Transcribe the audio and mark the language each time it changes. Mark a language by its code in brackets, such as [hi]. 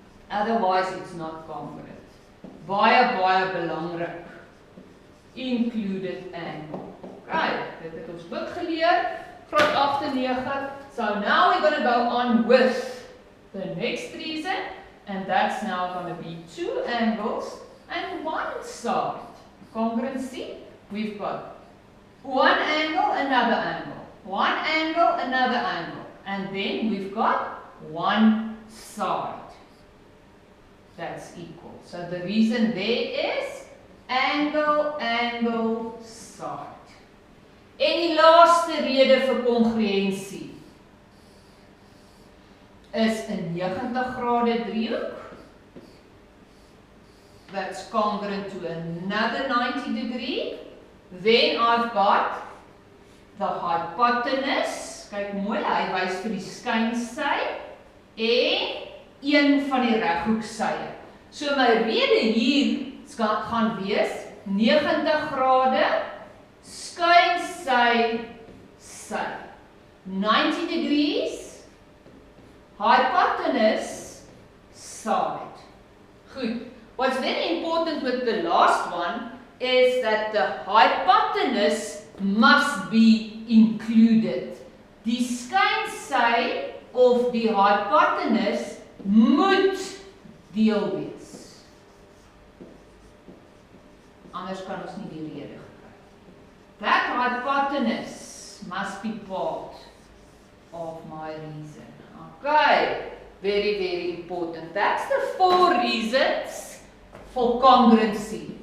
[en] Otherwise it's not congruent. [af] Baie belangrik. [en] Included angle. [af] Right, dit het ons ook geleer. Graad 8 en 9. [en] So now we're going to go on with the next reason. And that's now going to be two angles and one side. Congruency, we've got one angle, another angle. One angle, another angle. And then we've got one side. That's equal. So the reason there is angle, angle, side. [af] En die laaste rede vir kongruensie is 'n 90 grade driehoek. [en] That's congruent to another 90 degree. Then I've got the hypotenuse. [af] Kyk mooi, hy wys vir die skynsy en een van die reghoeksye. So my rede hier gaan wees 90 grade skynsy sy. [en] 90 degrees hypotenuse side. [af] Goed. [en] What's very important with the last one is that the hypotenuse must be included. [af] Die skynsy of die hypotenuse moet deel wees. Anders kan ons nie die rede gekry. [en] That hypotenuse must be part of my reason. Okay, very important. That's the 4 reasons for congruency.